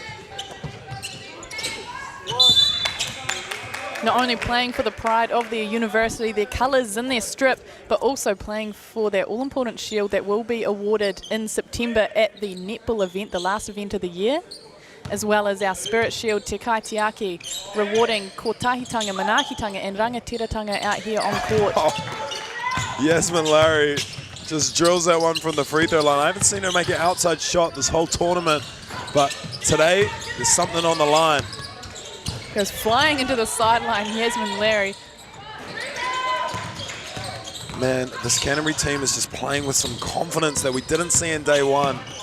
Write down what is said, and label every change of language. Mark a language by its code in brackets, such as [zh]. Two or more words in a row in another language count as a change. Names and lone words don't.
[en] Not only playing for the pride of their university, their colours in their strip, but also playing for their all-important shield that will be awarded in September at the netball event, the last event of the year, as well as our Spirit Shield Te Kai Te Aki, rewarding [mi] Kotahitanga, Manakitanga [en] and Rangatiratanga out here on court. Oh. Yasmin Larry just drills that one from the free throw line. I haven't seen her make an outside shot this whole tournament, but today there's something on the line. Goes flying into the sideline, Yasmin Larry. Man, this Canterbury team is just playing with some confidence that we didn't see in day one.